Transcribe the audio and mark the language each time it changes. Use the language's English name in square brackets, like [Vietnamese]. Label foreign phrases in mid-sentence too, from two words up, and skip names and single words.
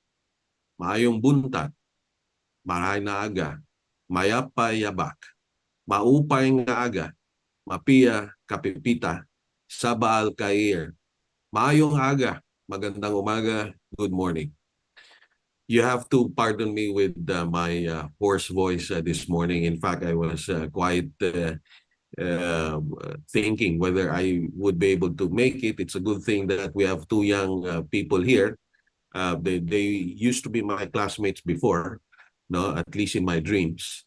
[Cebuano] maayong buntag, [Bikol] maray na aga, mayapay yabak, [Waray] maupay nga aga, [Maguindanaon] mapia kapipita, sabal kair, [Hiligaynon] maayong aga, [Filipino] magandang umaga, [English] good morning. You have to pardon me with my hoarse voice this morning. In fact, I was quite thinking whether I would be able to make it. It's a good thing that we have two young people here. They used to be my classmates before, no, at least in my dreams.